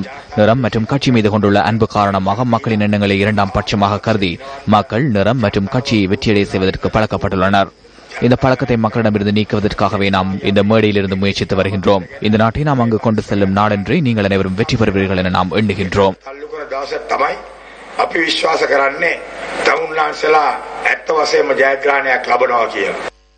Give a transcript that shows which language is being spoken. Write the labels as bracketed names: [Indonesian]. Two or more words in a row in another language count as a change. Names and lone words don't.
[Tamil] நிறம் மற்றும் கட்சி மீது கொண்டுள்ள அன்பு காரணமாக மக்களின் எண்ணங்களை இரண்டாம் பட்சமாக கருதி மக்கள் நிறம் மற்றும் கட்சியை வெற்றியடை செய்வதற்கு பழக்கப்பட்டுள்ளனர். இந்த பழக்கத்தை மக்களிடமிருந்து நீக்குவதற்காகவே நாம் இந்த மேடையிலிருந்து முயற்சித்து வருகின்றோம். இந்த நாட்டை நாம் அங்கு கொண்டு செல்லும் நாடென்று நீங்கள் அனைவரும் வெற்றி பெறுவீர்கள் என நாம் எண்ணுகின்றோம். [Sinhala] අපි විශ්වාස කරන්නේ තමුන්ලාන්සලා ඇත්ත වශයෙන්ම ජයග්‍රහණයක් ලබනවා කියලා.